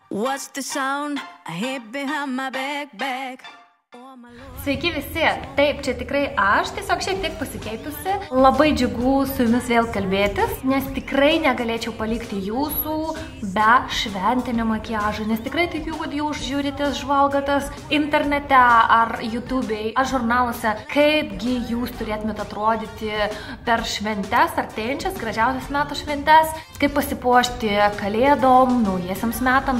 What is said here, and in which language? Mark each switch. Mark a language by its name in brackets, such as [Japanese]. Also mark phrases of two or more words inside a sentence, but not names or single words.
[English] What's the sound I hear behind my back? [Lithuanian] Sveiki visi! Taip, čia tikrai aš, tiesiog šiek tiek pasikeitusi. Labai džiugu su jumis vėl kalbėtis, nes tikrai negalėčiau palikti jūsų be šventinio makiažo, nes tikrai tikiu, kad jūs žiūritės, žvalgatės internete ar YouTube'ai, ar žurnaluose, kaipgi jūs turėtumėte atrodyti per šventes, artėjančias, gražiausias metų šventes, kaip pasipuošti kalėdom, naujiesiams metams.